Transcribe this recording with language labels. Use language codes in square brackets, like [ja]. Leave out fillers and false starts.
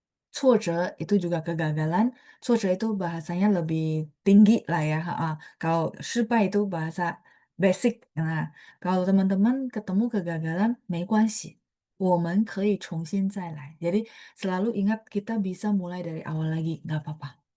[id] 挫折 itu juga kegagalan. 挫折 itu bahasanya lebih tinggi lah ya. Kalau 失败 itu bahasa basic. Nah, kalau teman-teman ketemu kegagalan, [zh] 没关系，我们可以重新再来. [id] Jadi selalu ingat kita bisa mulai dari awal lagi, nggak apa-apa.